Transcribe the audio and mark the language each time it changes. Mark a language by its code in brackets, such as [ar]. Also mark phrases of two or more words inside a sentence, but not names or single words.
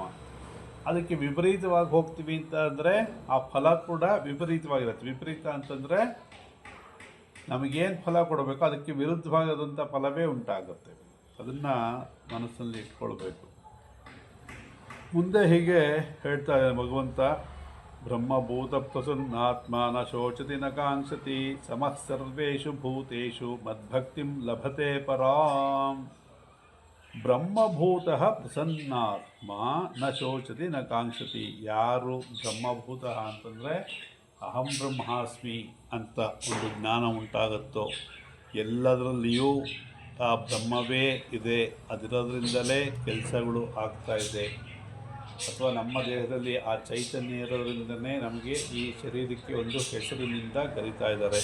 [kn] ಅದಕ್ಕೆ ವಿಪರೀತವಾಗಿ ಹೋಗ್ತೀವಿ ಅಂತ ಅಂದರೆ ಆ ಫಲ ಕೂಡ ವಿಪರೀತವಾಗಿರುತ್ತೆ. ವಿಪರೀತ ಅಂತಂದರೆ ನಮಗೇನು ಫಲ ಕೊಡಬೇಕು ಅದಕ್ಕೆ ವಿರುದ್ಧವಾಗದಂಥ ಫಲವೇ ಉಂಟಾಗುತ್ತೆ. ಅದನ್ನು ಮನಸ್ಸಲ್ಲಿ ಇಟ್ಕೊಳ್ಬೇಕು. ಮುಂದೆ ಹೀಗೆ ಹೇಳ್ತಾ ಭಗವಂತ, [sa] ಬ್ರಹ್ಮಭೂತ ಪ್ರಸನ್ನಾತ್ಮ ನ ಶೋಚತಿ ನ ಕಾಂಕ್ಷತಿ ಸಮಃ ಸರ್ವೇಷು ಭೂತೇಷು ಮದ್ಭಕ್ತಿಂ ಲಭತೆ ಪರಾಂ. ಬ್ರಹ್ಮಭೂತ ಪ್ರಸನ್ನಾತ್ಮ ನ ಶೋಚತಿ ನ ಕಾಂಕ್ಷತಿ. [kn] ಯಾರು ಬ್ರಹ್ಮಭೂತ ಅಂತಂದರೆ [sa] ಅಹಂ ಬ್ರಹ್ಮಾಸ್ಮಿ [kn] ಅಂತ ಒಂದು ಜ್ಞಾನ ಉಂಟಾಗುತ್ತೋ, ಎಲ್ಲದರಲ್ಲಿಯೂ ಆ ಬ್ರಹ್ಮವೇ ಇದೆ, ಅದರೋದ್ರಿಂದಲೇ ಕೆಲಸಗಳು ಆಗ್ತಾಯಿದೆ, ಅಥವಾ ನಮ್ಮ ದೇಹದಲ್ಲಿ ಆ ಚೈತನ್ಯ ಇರೋದ್ರಿಂದನೇ ನಮಗೆ ಈ ಶರೀರಕ್ಕೆ ಒಂದು ಹೆಸರಿನಿಂದ ಕರೀತಾ ಇದ್ದಾರೆ.